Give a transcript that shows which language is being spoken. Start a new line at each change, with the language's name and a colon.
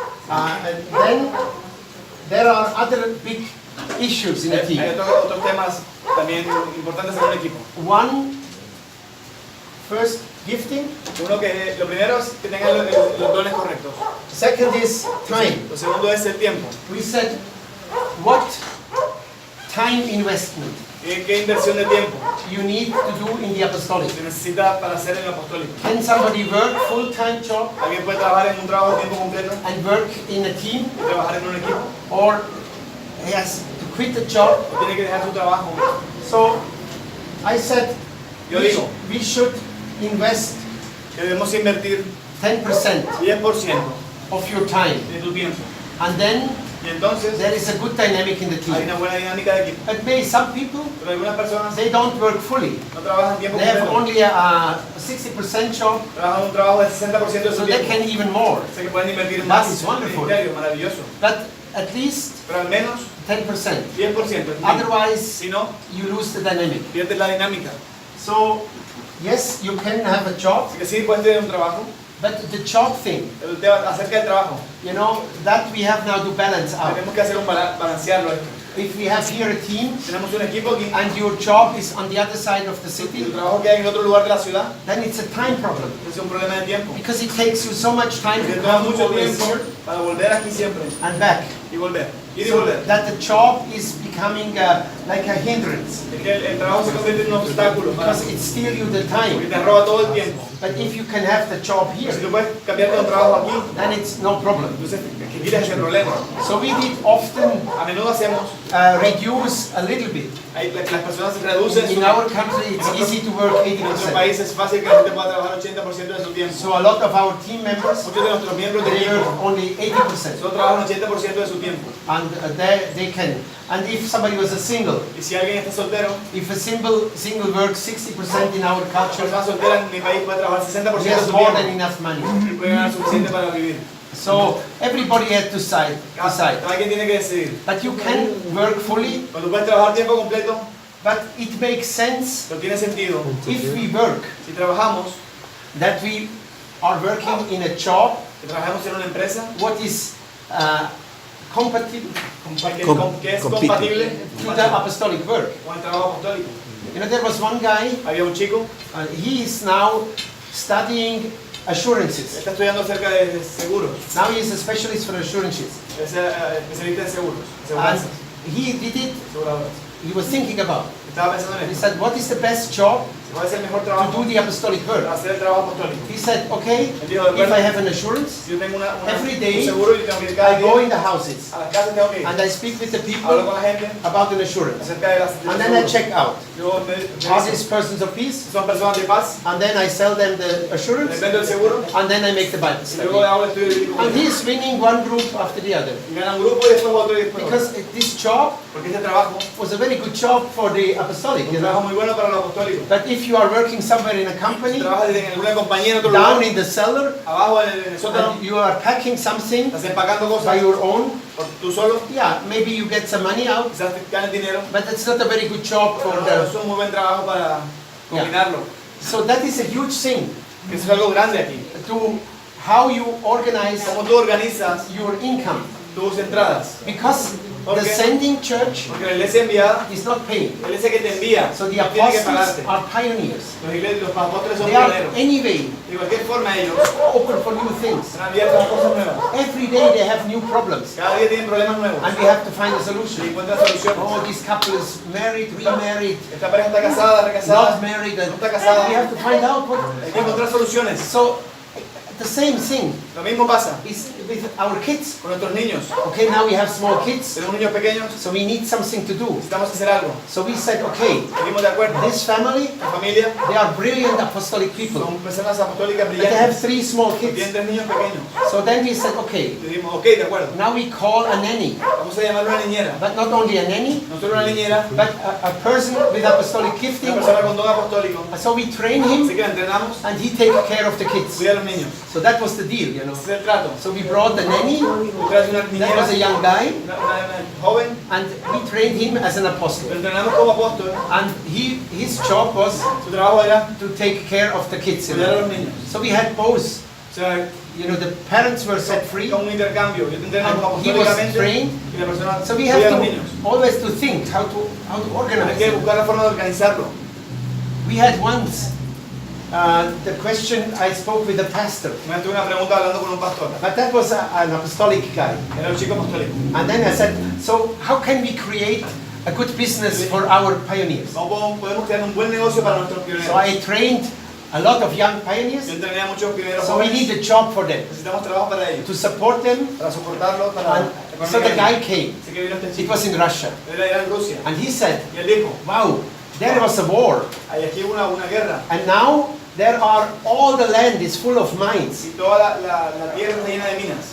English: And then there are other big issues in the
Spanish: Hay
English: team.
Spanish: otros temas también importantes en un equipo.
English: One, first, gifting.
Spanish: Uno que lo primero es que tengan los dones correctos.
English: Second is time.
Spanish: Lo segundo es el tiempo.
English: We said, what time investment
Spanish: ¿Qué inversión de tiempo
English: you need to do in the apostolic?
Spanish: se necesita para hacer en lo apostólico?
English: Can somebody work full-time job
Spanish: ¿Alguien puede trabajar en un trabajo de tiempo completo
English: and work in a team?
Spanish: y trabajar en un equipo?
English: Or he has to quit the job?
Spanish: ¿O tiene que dejar su trabajo?
English: So I said,
Spanish: Yo digo
English: we should invest
Spanish: que debemos invertir
English: 10%
Spanish: 10%
English: of your time.
Spanish: de tu tiempo.
English: And then
Spanish: Y entonces
English: there is a good dynamic in the
Spanish: hay
English: team.
Spanish: una buena dinámica de equipo.
English: But maybe some people,
Spanish: Pero algunas personas
English: they don't work fully.
Spanish: no trabajan tiempo
English: They have
Spanish: completo.
English: only a 60% job,
Spanish: Trabajan un trabajo del 60% de
English: so
Spanish: su
English: they
Spanish: tiempo.
English: can even more.
Spanish: Sé que pueden invertir
English: That
Spanish: más
English: is
Spanish: en el
English: wonderful.
Spanish: ministerio, maravilloso.
English: But at least
Spanish: Pero al menos
English: 10%.
Spanish: 10%. es mínimo.
English: Otherwise,
Spanish: Si no,
English: you lose the dynamic.
Spanish: pierdes la dinámica.
English: So, yes, you can have a job,
Spanish: Así que sí, puedes tener un trabajo,
English: but the job thing,
Spanish: pero el tema acerca del trabajo,
English: you know, that we have now to balance out.
Spanish: tenemos que hacer un balancearlo esto.
English: If we have here a team
Spanish: Tenemos un equipo aquí,
English: and your job is on the other side of the
Spanish: y
English: city,
Spanish: el trabajo que hay en otro lugar de la ciudad,
English: then it's a time problem.
Spanish: es un problema de tiempo.
English: Because it takes you so much time
Spanish: Porque
English: to
Spanish: toma
English: come
Spanish: mucho
English: always
Spanish: tiempo
English: here
Spanish: para volver aquí siempre
English: and back.
Spanish: y volver. Ir y
English: So
Spanish: volver.
English: that the job is becoming like a hindrance.
Spanish: Es que el trabajo se convierte en un obstáculo para
English: Because it steals you the
Spanish: porque
English: time.
Spanish: te roba todo el tiempo.
English: But if you can have the job
Spanish: Pero si
English: here,
Spanish: tú puedes cambiarte de un trabajo aquí,
English: then it's no problem.
Spanish: entonces que quites ese problema.
English: So we did often
Spanish: A menudo hacemos,
English: reduce a little bit.
Spanish: las personas reducen su
English: In our country, it's easy to work
Spanish: En nuestro
English: 80%.
Spanish: país es fácil que la gente pueda trabajar 80% de su tiempo.
English: So a lot of our team members,
Spanish: Muchos de nuestros miembros de
English: they
Spanish: equipo
English: work only 80%.
Spanish: solo trabajan 80% de su tiempo.
English: And they can. And if somebody was a single,
Spanish: Y si alguien está soltero,
English: if a single works 60% in our
Spanish: una
English: culture,
Spanish: persona soltera en mi país puede trabajar 60%
English: he
Spanish: de
English: has
Spanish: su
English: more than
Spanish: tiempo
English: enough money.
Spanish: y puede ganar suficiente para vivir.
English: So everybody had to decide.
Spanish: Cada quien tiene que decidir.
English: But you can work fully,
Spanish: Cuando puedes trabajar tiempo completo,
English: but it makes sense
Spanish: pero tiene sentido.
English: if we work,
Spanish: Si trabajamos,
English: that we are working in a job
Spanish: que trabajamos en una empresa
English: what is compatible
Spanish: que es compatible
English: to the apostolic work.
Spanish: con el trabajo apostólico.
English: You know, there was one guy,
Spanish: Había un chico,
English: he is now studying assurances.
Spanish: está estudiando acerca de seguros,
English: Now he is a specialist for assurances.
Spanish: es especialista en seguros,
English: And
Spanish: aseguranzas, he did it, aseguradoras.
English: he was thinking about.
Spanish: Estaba pensando en
English: He
Spanish: esto.
English: said, what is the best job
Spanish: ¿Cuál es el mejor
English: to
Spanish: trabajo
English: do the apostolic
Spanish: para
English: work.
Spanish: hacer el trabajo apostólico?
English: He said, okay,
Spanish: Él dijo, de
English: if
Spanish: acuerdo,
English: I have an assurance,
Spanish: si yo tengo
English: every day
Spanish: un seguro, yo tengo que ir cada
English: I go in
Spanish: día
English: the houses
Spanish: a las casas, tengo que ir.
English: and I speak with the
Spanish: Hablo
English: people
Spanish: con la gente
English: about an assurance.
Spanish: acerca de las
English: And then I check out.
Spanish: Yo
English: Are these persons of peace?
Spanish: son personas de paz,
English: And then I sell them the assurance.
Spanish: les vendo el seguro,
English: And then I make the Bible
Spanish: y luego
English: study.
Spanish: hago el estudio bíblico.
English: And he is winning one group after the other.
Spanish: Y gana un grupo y después otro y después otro.
English: Because this job
Spanish: Porque este trabajo
English: was a very good job for the apostolic,
Spanish: es
English: you
Spanish: un trabajo
English: know.
Spanish: muy bueno para los apostólicos.
English: But if you are working somewhere in a company,
Spanish: Trabajas en alguna compañía en otro
English: down
Spanish: lugar,
English: in the cellar,
Spanish: abajo en el sótano,
English: and you are packing something
Spanish: estás empacando
English: by
Spanish: cosas
English: your own,
Spanish: por tú solo,
English: yeah, maybe you get some money out,
Spanish: quizás ganes dinero,
English: but it's not a very good job for
Spanish: pero no
English: the...
Spanish: es un muy buen trabajo para combinarlo.
English: So that is a huge thing,
Spanish: Que eso es algo grande aquí.
English: to how you organize
Spanish: Cómo tú organizas
English: your income.
Spanish: tus entradas.
English: Because
Spanish: ¿Por
English: the
Spanish: qué?
English: sending church
Spanish: Porque la iglesia enviada,
English: is not paying.
Spanish: la iglesia que te envía,
English: So the
Spanish: no tiene que
English: apostles
Spanish: pagarte.
English: are pioneers.
Spanish: Los apóstoles son
English: They are
Spanish: pioneros.
English: anyway
Spanish: De cualquier forma ellos
English: open for new things.
Spanish: están abiertos a cosas nuevas.
English: Every day they have new problems.
Spanish: Cada día tienen problemas nuevos.
English: And we have to find a
Spanish: Y
English: solution.
Spanish: encuentran soluciones.
English: Oh, this couple is married, remarried,
Spanish: Esta pareja está casada,
English: not
Spanish: recasada.
English: married,
Spanish: No
English: and
Spanish: está casada.
English: we have to find out what.
Spanish: Hay que encontrar soluciones.
English: So the same thing
Spanish: Lo mismo pasa
English: is with our kids.
Spanish: con nuestros niños.
English: Okay, now we have small kids,
Spanish: Tenemos niños pequeños,
English: so we need something to do.
Spanish: necesitamos hacer algo.
English: So we said, okay,
Spanish: Estuvimos de acuerdo.
English: this family,
Spanish: La familia
English: they are brilliant apostolic people,
Spanish: son personas apostólicas
English: but they have
Spanish: brillantes.
English: 3 small
Spanish: Tienen
English: kids.
Spanish: 3 niños pequeños.
English: So then we said, okay,
Spanish: Y dijimos, ok, de acuerdo.
English: now we call a nanny,
Spanish: Vamos a llamarlo una niñera.
English: but not only a nanny,
Spanish: No solo una niñera,
English: but a person with apostolic
Spanish: una
English: gifting.
Spanish: persona con don apostólico.
English: So we train
Spanish: Así
English: him
Spanish: que la entrenamos,
English: and he takes care of the kids.
Spanish: cuida a los niños.
English: So that was the deal, you know.
Spanish: Ese es el trato.
English: So we brought the nanny,
Spanish: Tú traes una
English: that
Spanish: niñera,
English: was a young guy,
Spanish: una joven,
English: and we trained him as an
Spanish: lo
English: apostle.
Spanish: entrenamos como apóstol.
English: And his job was
Spanish: Su trabajo era
English: to take care of the kids. You
Spanish: cuidar a
English: know.
Spanish: los niños.
English: So we had both.
Spanish: O sea,
English: You know, the parents were set free,
Spanish: como un intercambio. Yo te entreno como
English: and he was
Spanish: apostólicamente
English: trained.
Spanish: y la persona
English: So we
Spanish: cuida
English: have
Spanish: a los
English: to
Spanish: niños.
English: always to think how to
Spanish: Hay
English: organize
Spanish: que
English: it.
Spanish: buscar la forma de organizarlo.
English: We had once the question I spoke with the pastor,
Spanish: Me tuve una pregunta hablando con un pastor.
English: but that was an apostolic guy.
Spanish: Era un chico apostólico.
English: And then I said, so how can we create a good business for our pioneers?
Spanish: ¿Cómo podemos crear un buen negocio para nuestros pioneros?
English: So I trained a lot of young
Spanish: Yo
English: pioneers,
Spanish: entrené a muchos pioneros
English: so we
Spanish: jóvenes.
English: need a job for them,
Spanish: Necesitamos trabajo para ellos,
English: to support them.
Spanish: para soportarlos, para
English: And so the guy came.
Spanish: Así que vino este
English: It
Spanish: chico.
English: was in Russia.
Spanish: Él era en Rusia.
English: And he said,
Spanish: Y él dijo,
English: wow, there was a war.
Spanish: hay aquí una guerra.
English: And now there are, all the land is full of mines.
Spanish: Y toda la tierra está llena de minas.